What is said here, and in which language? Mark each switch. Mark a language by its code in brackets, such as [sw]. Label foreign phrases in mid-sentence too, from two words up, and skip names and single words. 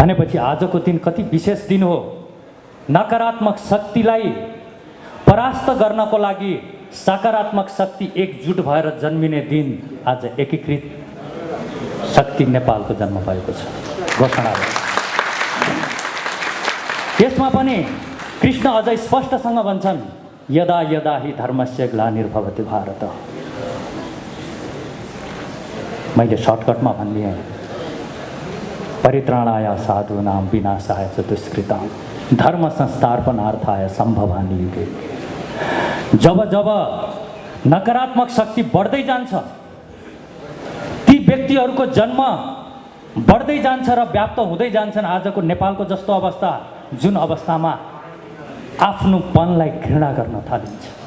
[ne] भनेपछि आजको दिन कति विशेष दिन हो। नकारात्मक शक्तिलाई परास्त गर्नको लागि सकारात्मक शक्ति एकजुट भएर जन्मिने दिन आज एकीकृत शक्ति नेपालको जन्म भएको छ घोषणा। त्यसमा पनि कृष्ण अझै स्पष्टसँग भन्छन्, [sa] यदा यदा हि धर्मस्य ग्लानिर्भवति भारत। [ne] मैले सर्टकटमा भनिदिएँ, [sa] परित्राणाय साधूनां विनाशाय च दुष्कृतां धर्म संस्थापनार्थाय सम्भवानि युगे। [ne] जब जब नकारात्मक शक्ति बढ्दै जान्छ, ती व्यक्तिहरूको जन्म बढ्दै जान्छ र व्याप्त हुँदै जान्छन्। आजको नेपालको जस्तो अवस्था, जुन अवस्थामा आफ्नोपनलाई घृणा गर्न थालिन्छ।